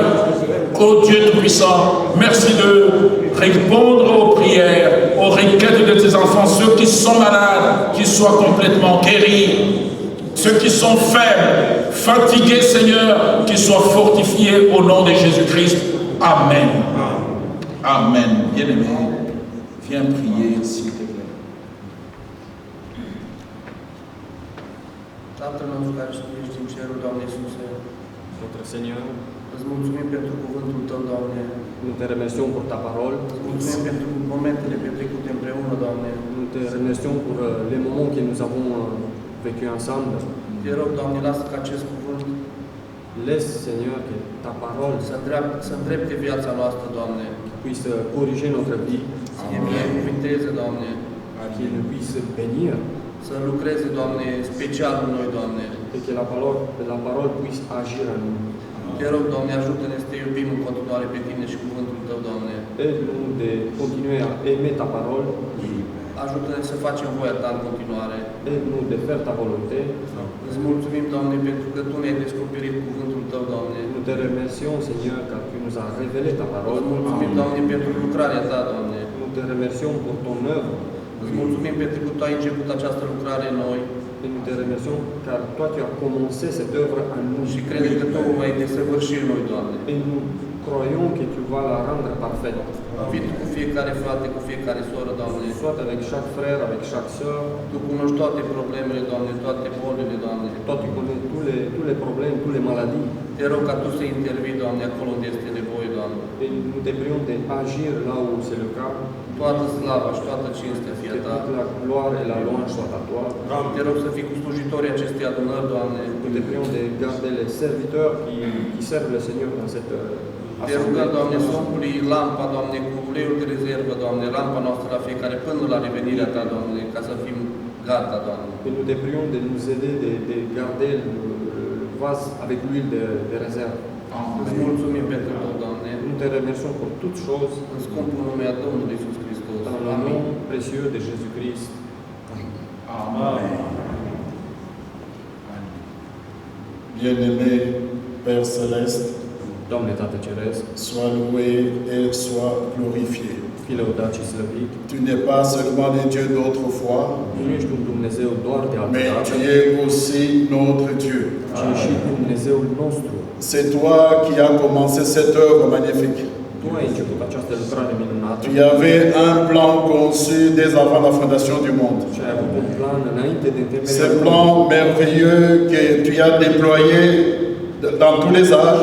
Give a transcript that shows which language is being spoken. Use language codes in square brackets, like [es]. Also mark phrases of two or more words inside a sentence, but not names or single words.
[fr] Oh Dieu Tout-Puissant, merci de répondre aux prières, aux requêtes de tes enfants, ceux qui sont malades, qu'ils soient complètement guéris. Ceux qui sont faibles, fatigués, Seigneur, qu'ils soient fortifiés au nom de Jésus-Christ. Amen. Amen. Bien-aimé, viens prier, s'il te plaît. [ro] Tatăl nostru care ești în cerul, Doamne Iisuse, [fr] Notre Seigneur, [ro] îți mulțumim pentru cuvântul Tău, Doamne. [fr] nous te remercions pour ta parole. [ro] Îți mulțumim pentru momentele petrecute împreună, Doamne. [fr] Nous te remercions pour les moments que nous avons vécus ensemble. [ro] Te rog, Doamne, lasă ca acest cuvânt [fr] Laisse, Seigneur, que ta parole [ro] să îndrepte viața noastră, Doamne. [fr] puisse corriger notre vie, [ro] Să ne binecuvinteze, Doamne. [fr] qu'il puisse bénir [ro] Să lucreze, Doamne, special în noi, Doamne. [fr] et que la parole puisse agir en nous. [ro] Te rog, Doamne, ajută-ne să te iubim în continuare pe Tine și cuvântul Tău, Doamne. [fr] Aide-nous de continuer à aimer ta parole. [ro] Ajută-ne să facem voia Ta în continuare. [fr] Aide-nous de faire ta volonté. [ro] Îți mulțumim, Doamne, pentru că Tu ne-ai descoperit cuvântul Tău, Doamne. [fr] Nous te remercions, Seigneur, car tu nous as révélé ta parole. [ro] Îți mulțumim, Doamne, pentru lucrarea Ta, Doamne. [fr] Nous te remercions pour ton œuvre. [ro] Îți mulțumim pentru că Tu ai început această lucrare în noi [fr] Et nous te remercions car toi tu as commencé cette œuvre en nous. [ro] și credem că Tu o mai desăvârși în noi, Doamne. [fr] Et nous croyons que tu vas la rendre parfaite. [ro] Fii Tu cu fiecare frate, cu fiecare soră, Doamne. [fr] Soit avec chaque frère, avec chaque sœur. [ro] Tu cunoști toate problemele, Doamne, toate bolile, Doamne. [fr] Toi tu connais tous les problèmes, toutes les maladies. [ro] Te rog ca Tu să intervii, Doamne, acolo unde este nevoie, Doamne. [fr] Et nous te prions d'agir là où c'est le cas. [ro] Toată slava și toată cinstea fie [fr] Que [ro] Ta. [fr] toute la gloire et la louange soient à toi. [ro] Te rog să fii cu slujitorii acestei adunări, Doamne. [fr] Nous te prions de garder les serviteurs qui servent le Seigneur dans cette [ro] Te rugăm, [fr] assemblée. [ro] Doamne, să umpli lampa, Doamne, cu uleiul de rezervă, Doamne, lampa noastră la fiecare până la revenirea Ta, Doamne, ca să fim gata, Doamne. [fr] Et nous te prions de nous aider de garder le vase avec l'huile de réserve. [ro] Îți mulțumim pentru tot, Doamne, [fr] Nous te remercions pour toutes choses. [ro] în scumpul nume a Domnului Iisus Hristos. [fr] Dans le [ro] Amin. [fr] nom précieux de Jésus-Christ. Amen. Bien-aimé Père Céleste, [ro] Doamne Tată Ceresc, [fr] sois loué et sois glorifié. [ro] fii lăudat și slăvit. [fr] Tu n'es pas seulement le Dieu d'autrefois, [ro] Nu ești un Dumnezeu doar de altă [fr] mais [ro] dată, [fr] tu es aussi notre Dieu. [ro] ci și Dumnezeul nostru. [fr] C'est toi qui as commencé cette œuvre magnifique. [ro] Tu ai început această lucrare minunată [fr] Tu avais un plan conçu dès avant la fondation du monde. [ro] și ai avut un plan înainte de [fr] Ce [ro] întemeierea [fr] plan merveilleux que tu as déployé dans tous les âges,